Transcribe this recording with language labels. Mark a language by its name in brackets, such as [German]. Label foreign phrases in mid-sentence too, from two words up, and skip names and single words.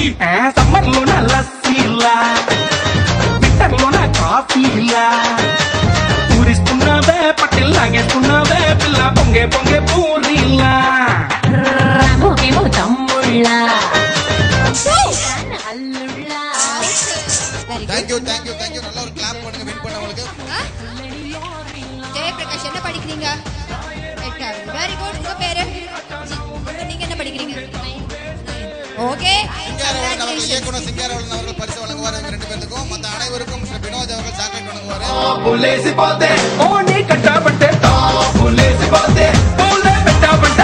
[Telugu] సమ్మర్లో నా లస్సీలా వింటర్లో నా కాఫీలా ఊరిస్తున్నావే పట్టిల్ లాగేస్తున్నావే పిల్ల పొంగే పొంగే పూరీలా రామోకేమో తమ్ముళ్ళ అల్లుళ్ళ. [English] very good. thank you thank you thank you. [Tamil] நல்ல ஒரு கிளாப் பண்ணுங்க வின் பண்ணவங்களுக்கு. ஜெயபிரகாஷ் என்ன படிக்கிறீங்க? 8வது. [English] very good. [Tamil] உங்க பேரு? நீங்க என்ன படிக்கிறீங்க? ஓகே. சிங்காரவளன் அவர்கள் இயக்குனர் சிங்காரவளன் அவர்கள் பரிசு வழங்குவார் இவங்க 2 பேருக்கும். மற்ற அனைவருக்கும் மிஸ்டர் வினோத் அவர்கள் சாக்லேட் வழங்குவார். [Telugu] టాపులేసి పోతే ఓని కట్టాబంటే టాపులేసి పోతే పూలే పెట్టాబంటే